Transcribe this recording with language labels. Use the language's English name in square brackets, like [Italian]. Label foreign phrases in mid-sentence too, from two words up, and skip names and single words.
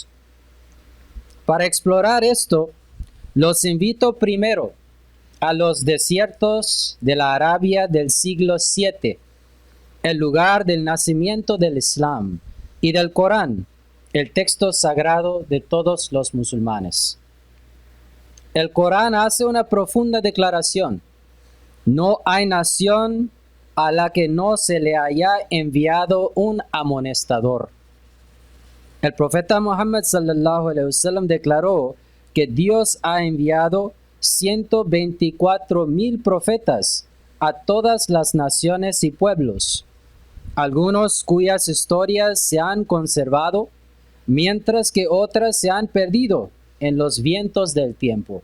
[Spanish] Para explorar esto, los invito primero a los desiertos de la Arabia del siglo VII, el lugar del nacimiento del Islam y del Corán, el texto sagrado de todos los musulmanes. El Corán hace una profunda declaración: no hay nación a la que no se le haya enviado un amonestador. El profeta Muhammad [Arabic] صلى الله عليه وسلم [Spanish] declaró que Dios ha enviado 124,000 profetas a todas las naciones y pueblos, algunos cuyas historias se han conservado, mientras que otras se han perdido en los vientos del tiempo.